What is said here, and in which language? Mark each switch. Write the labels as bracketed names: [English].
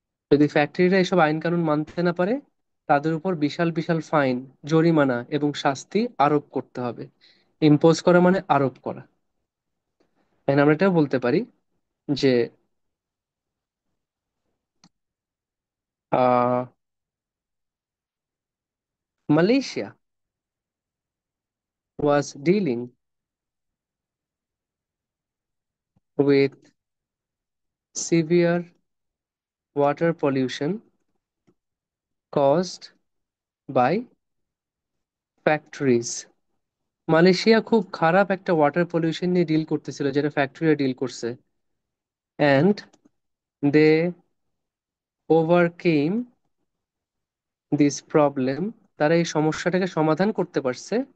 [Bangla] যদি ফ্যাক্টরিরা এসব আইন কানুন মানতে না পারে, তাদের উপর বিশাল বিশাল ফাইন, জরিমানা এবং শাস্তি আরোপ করতে হবে। ইম্পোজ করা মানে আরোপ করা। And আমরা এটাও বলতে পারি যে আহ Malaysia [English] was dealing with severe water pollution caused by factories. [Bangla] Malaysia খুব খারাপ একটা ওয়াটার পলিউশন নিয়ে ডিল করতেছিল যেটা ফ্যাক্টরিরা ডিল করছে, [English] and they overcome this problem, [Bangla] তারা এই সমস্যাটাকে সমাধান করতে পারছে